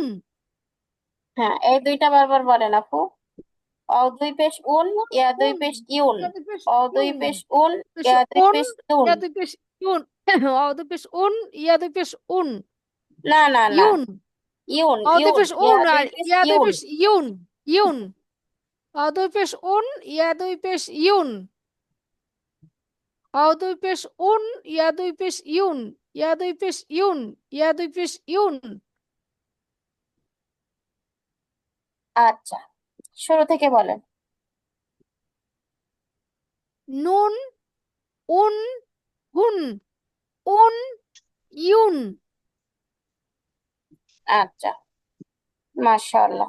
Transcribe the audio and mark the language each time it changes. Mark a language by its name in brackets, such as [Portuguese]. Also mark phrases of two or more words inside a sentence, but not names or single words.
[Bangla] হ্যাঁ, এই দুইটা বারবার বলেন আপু। অ দুই পেশ উন, ইয়া দুই উন, পেশ ইউন। ইয়াতে পেশ অ দুই ইউন, পেশ উন, পেশ ইয়া দুই উন, পেশ ইউন। ইয়াতে পেশ ইউন, অদে পেশ উন, ইয়াতে পেশ উন, না না না, ইউন, ইউন, অদে ইউন, পেশ ইয়া উন, দুই আর পেশ ইয়াতে ইউন। পেশ ইউন, ইউন, অদে পেশ উন, ইয়াতে পেশ ইউন, অদে পেশ উন, ইয়াতে পেশ ইউন, ইয়াতে পেশ ইউন, ইয়াতে পেশ ইউন। আচ্ছা, শুরু থেকে বলেন। নুন, উন, হুন, উন ইউন। আচ্ছা, মাশাআল্লাহ।